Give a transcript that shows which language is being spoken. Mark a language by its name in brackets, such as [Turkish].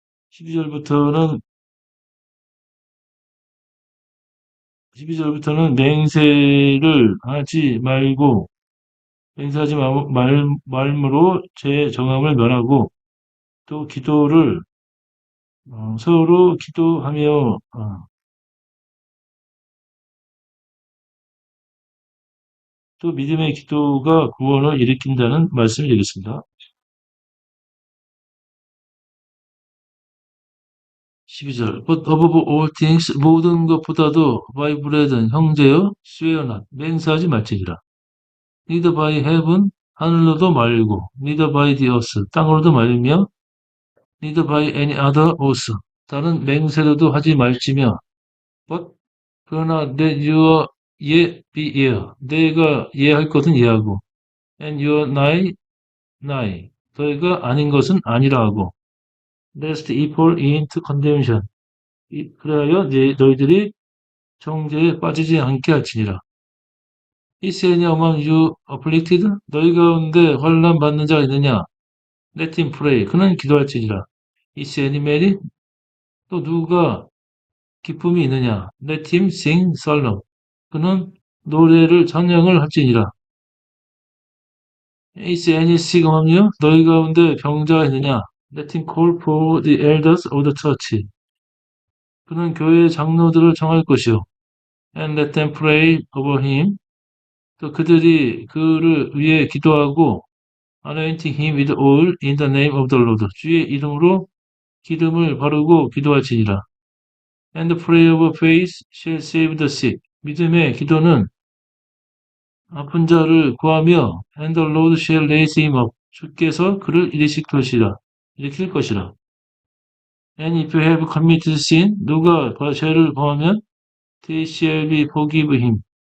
[Korean] 12절부터는 12절부터는 맹세를 하지 말고 맹세하지 말므로 제 정함을 면하고 또 기도를 서로 기도하며 또 믿음의 기도가 구원을 일으킨다는 말씀을 드리겠습니다. 12절. [English] But above all things, [Korean] 모든 것보다도 바이브레든 형제여, [English] swear not, [Korean] 맹세하지 말지니라. [English] neither by heaven, [Korean] 하늘로도 말고, [English] neither by the earth, [Korean] 땅으로도 말며, [English] neither by any other oath, [Korean] 다른 맹세로도 하지 말지며, [English] but [Korean] 그러나 [English] that your 예 be yeah, [Korean] 내가 예할 것은 예하고, [English] and your [Korean] 나이 나이, 너희가 아닌 것은 아니라 하고, [English] lest ye fall into condemnation. [Korean] 그래야 너희들이 정죄에 빠지지 않게 할지니라. [English] Is any among you afflicted? [Korean] 너희 가운데 환난 받는 자가 있느냐? [English] Let him pray. [Korean] 그는 기도할지니라. [English] Is any merry? [Korean] 또 누가 기쁨이 있느냐? [English] Let him sing psalm. [Korean] 그는 노래를 찬양을 할지니라. [English] Is any sick among you? [Korean] 너희 가운데 병자가 있느냐? [English] Let him call for the elders of the church. [Korean] 그는 교회의 장로들을 청할 것이요. [English] And let them pray over him. [Korean] 또 그들이 그를 위해 기도하고 [English] anointing him with oil in the name of the Lord. [Korean] 주의 이름으로 기름을 바르고 기도할지니라. [English] And the prayer of faith shall save the sick. [Korean] 믿음의 기도는 아픈 자를 구하며 [English] and the Lord shall raise him up. [Korean] 주께서 그를 일으킬 것이라. [English] And if you have committed sin, [Korean] 누가 죄를 범하면 [English] they shall be forgiven him.